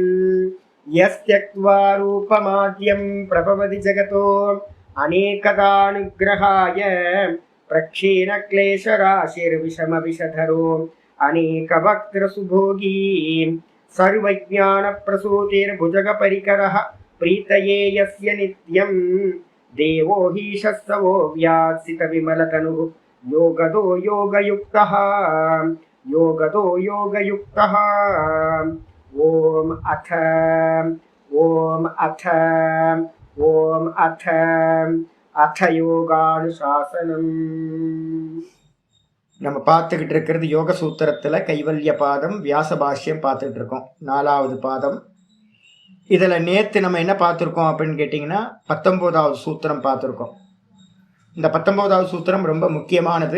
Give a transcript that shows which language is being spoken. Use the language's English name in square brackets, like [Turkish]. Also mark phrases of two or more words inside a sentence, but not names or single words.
[Sanskrit] यस्त्यक्त्वा रूपमाद्यं प्रभवति जगतो अनेकदानुग्रहाय प्रक्षीणक्लेशराशिर्विषमविषधरो अनेकवक्त्रसुभोगी सर्वज्ञानप्रसूतिर्भुजगपरिकरः प्रीतये यस्य नित्यं देवो हि शस्तवो व्यात्सितविमलतनुः योगदो योगयुक्तः योगदो योगयुक्तः। ओम अथ अथ யோகானுசாசனம். [Tamil] நம்ம பார்த்துக்கிட்டு இருக்கிறது யோக சூத்திரத்தில் கைவல்ய பாதம் வியாச பாஷ்யம் பார்த்துட்டு இருக்கோம். 4வது பாதம். இதில் நேற்று நம்ம என்ன பார்த்துருக்கோம் அப்படின்னு கேட்டிங்கன்னா 19வது சூத்திரம் பார்த்துருக்கோம். இந்த 19வது சூத்திரம் ரொம்ப முக்கியமானது.